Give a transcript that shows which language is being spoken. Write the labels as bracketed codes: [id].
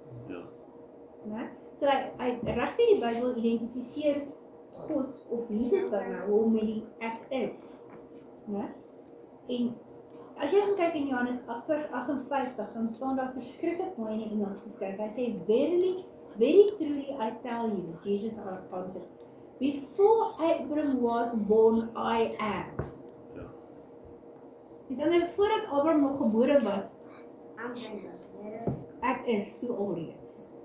[af] Ja. Né? So hy regtig die Bybel identifiseer God of Jesus dan nou hom met die ek is. Né? En as jy gaan kyk in Johannes 8 vers 58, dan staan daar verskriklik mooi in die Engels geskryf. [en] Hy sê, verily, very truly I tell you, Jesus answered, before Abraham was born, I am. [af] Ja. Met ander, voordat Abraham nog gebore was, ek is toe alreeds.